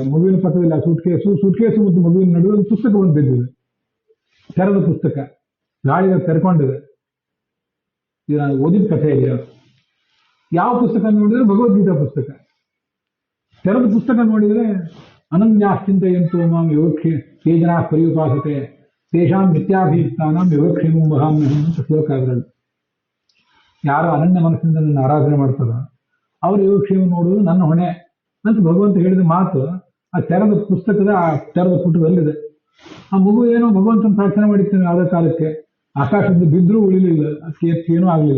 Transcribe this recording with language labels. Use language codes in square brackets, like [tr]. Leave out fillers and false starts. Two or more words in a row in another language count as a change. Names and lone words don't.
[kn] ಮಗುವಿನ ಪಕ್ಕದಲ್ಲಿ ಆ ಸೂಟ್ ಕೇಸು ಮತ್ತು ಮಗುವಿನ ನಡುವೆ ಒಂದು ಪುಸ್ತಕ ಬಂದು ಬಿದ್ದಿದೆ, ತೆರೆದ ಪುಸ್ತಕ, ಗಾಳಿಗೆ ತೆರ್ಕೊಂಡಿದೆ. ಇದು ನಾನು ಓದಿದ ಕಥೆ ಇಲ್ಲ. ಯಾವ ಪುಸ್ತಕ ನೋಡಿದ್ರೆ ಭಗವದ್ಗೀತಾ ಪುಸ್ತಕ. ತೆರೆದ ಪುಸ್ತಕ ನೋಡಿದ್ರೆ [sa] ಅನನ್ಯಾಶ್ಚಿಂತ ಎಂತೋ ಮಾಂ ಯೋಗಕ್ಷೇ ತೇ ಜನಾ ಪರ್ಯುಪಾಸತೆ ತೇಷಾಂ ನಿತ್ಯಾಭಿಯುಕ್ತಾನಾಂ ಯೋಗಕ್ಷೇಮಂ ವಹಾಮ್ಯಹಂ [kn] ಅಂತ ಶ್ಲೋಕ ಅದರಲ್ಲಿ. ಯಾರು ಅನನ್ಯ ಮನಸ್ಸಿಂದ ನನ್ನ ಆರಾಧನೆ ಮಾಡ್ತಾರೋ ಅವ್ರ ಯೋಗಕ್ಷೇಮ ನೋಡುವುದು ನನ್ನ ಹೊಣೆ ಅಂತ ಭಗವಂತ ಹೇಳಿದ ಮಾತು ಆ ತೆರೆದ ಪುಸ್ತಕದ ಆ ತೆರೆದ ಪುಟದಲ್ಲಿದೆ. ಆ ಮಗು ಏನೋ ಭಗವಂತನ ಪ್ರಾರ್ಥನೆ ಮಾಡಿರ್ತಾನೆ ಆದ ಕಾಲಕ್ಕೆ, ಆಕಾಶದಿಂದ ಬಿದ್ದರೂ ಉಳಿಲಿಲ್ಲ, ಅದಕ್ಕೆ ಎತ್ತಿ ಏನೂ ಆಗಲಿಲ್ಲ.